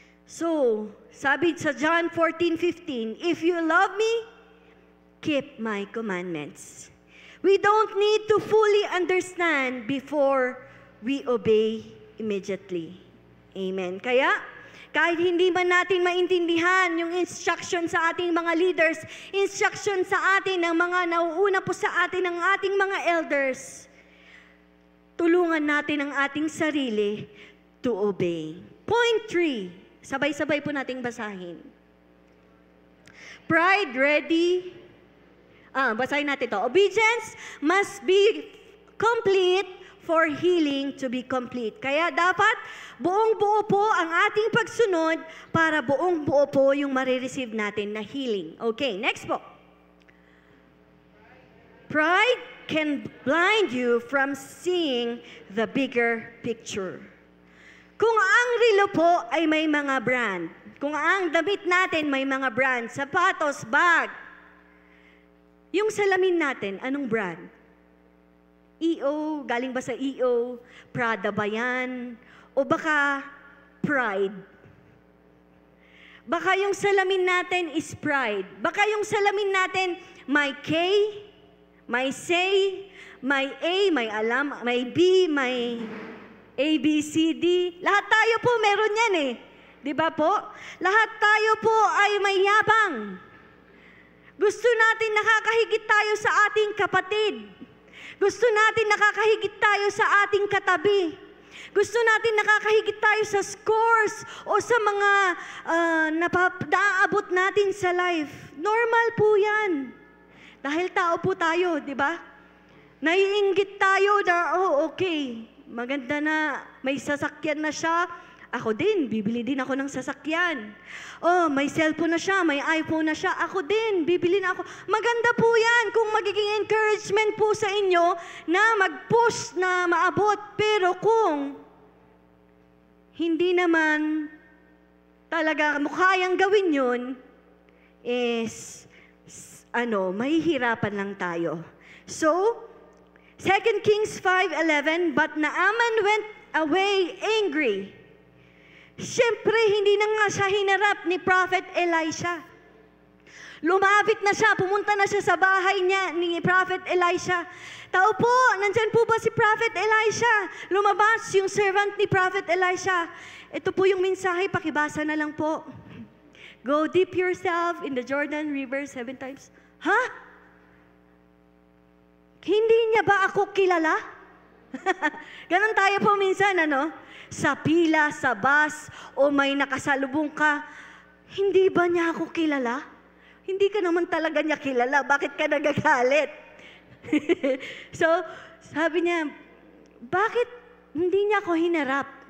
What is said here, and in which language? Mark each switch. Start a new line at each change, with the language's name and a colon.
English: So,
Filipino: sabi sa
English: John 14:15, if you love me, keep my commandments. We don't need to fully understand before we obey immediately. Amen.
Filipino: Kaya, kahit hindi man natin maintindihan yung instruction sa ating mga leaders, instruction sa atin ng mga nauuna po sa atin ng ating mga elders, tulungan natin ang ating sarili
English: to obey. Point 3,
Filipino: sabay-sabay po nating basahin.
English: Pride ready.
Filipino: Basahin natin to.
English: Obedience must be complete for healing to be complete.
Filipino: Kaya dapat buong-buo po ang ating pagsunod para buong-buo po yung marireceive natin na healing. Okay, next po.
English: Pride can blind you from seeing the bigger picture.
Filipino: Kung ang relo po ay may mga brand, kung ang damit natin may mga brand, sapatos, bag, yung salamin natin, anong brand? EO, galing ba sa EO? Prada ba yan? O baka Pride? Baka yung salamin natin is Pride. Baka yung salamin natin may K, may say, may A, may alam, may B, may A, B, C, D. Lahat tayo po meron yan eh. Di ba po? Lahat tayo po ay may yabang. Gusto natin nakakahigit tayo sa ating kapatid. Gusto natin nakakahigit tayo sa ating katabi. Gusto natin nakakahigit tayo sa scores o sa mga naaabot natin sa life. Normal po yan. Dahil tao po tayo, di ba? Naiinggit tayo na, oh okay, maganda na, may sasakyan na siya. Ako din, bibili din ako ng sasakyan. Oh, may cellphone na siya, may iPhone na siya. Ako din, bibili na ako. Maganda po yan kung magiging encouragement po sa inyo na mag-push na maabot. Pero kung hindi naman talaga kayang gawin yun, is, mahihirapan lang tayo.
English: So, 2 Kings 5:11, but Naaman went away angry.
Filipino: Siyempre, hindi na nga siya hinarap ni Prophet Elisha. Lumapit na siya, pumunta na siya sa bahay niya ni Prophet Elisha. Tao po, nandyan po ba si Prophet Elisha? Lumabas yung servant ni Prophet Elisha. Ito po yung mensahe, pakibasa na lang po.
English: Go dip yourself in the Jordan River 7 times. Ha?
Filipino: Hindi niya ba ako kilala? Ganon tayo po minsan, sa pila, sa bus, o may nakasalubong ka, hindi ba niya ako kilala? Hindi ka naman talaga niya kilala. Bakit ka nagagalit? So, sabi niya, bakit hindi niya ako hinarap?